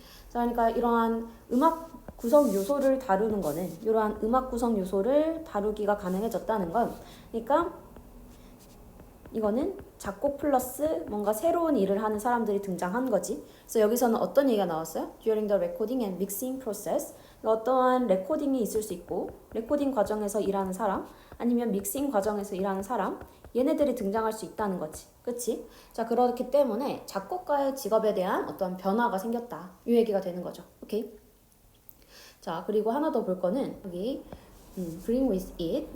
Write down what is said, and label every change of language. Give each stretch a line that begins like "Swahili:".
Korean: 자, 그러니까 이러한 음악 구성 요소를 다루는 거는 이러한 음악 구성 요소를 다루기가 가능해졌다는 건 그러니까 이거는 작곡 플러스 뭔가 새로운 일을 하는 사람들이 등장한 거지. 그래서 여기서는 어떤 얘기가 나왔어요?
English: During the recording and mixing process.
Korean: 어떠한 레코딩이 있을 수 있고 레코딩 과정에서 일하는 사람 아니면 믹싱 과정에서 일하는 사람 얘네들이 등장할 수 있다는 거지. 그치? 자 그렇기 때문에 작곡가의 직업에 대한 어떤 변화가 생겼다. 이 얘기가 되는 거죠. 오케이? 자 그리고 하나 더 볼 거는 여기
English: bring with it.